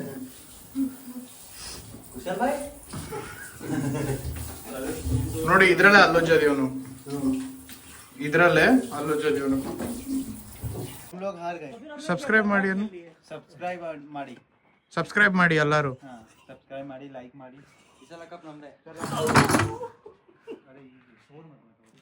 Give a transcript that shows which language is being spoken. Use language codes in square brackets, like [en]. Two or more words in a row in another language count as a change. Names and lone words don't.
[kn] ಕುಶಲ್ ಭಾಯ್ ನೋಡಿ ಇದ್ರಲ್ಲೇ ಅಲ್ಲೊಜ್ಜೋದಿ ಅವನು, ಇದ್ರಲ್ಲೇ ಅಲ್ಲೊಜ್ಜೋದಿ ಅವನು. [hi] लोग हार गए [kn] ಸಬ್ಸ್ಕ್ರೈಬ್ ಮಾಡಿ ಅನ್ನು ಸಬ್ಸ್ಕ್ರೈಬ್ ಮಾಡಿ ಸಬ್ಸ್ಕ್ರೈಬ್ ಮಾಡಿ ಎಲ್ಲರೂ. ಹಾ ಸಬ್ಸ್ಕ್ರೈಬ್ ಮಾಡಿ ಲೈಕ್ ಮಾಡಿ ಈ ಸಲ ಕಪ್ ನಮ್ದೆ. ಅರೆ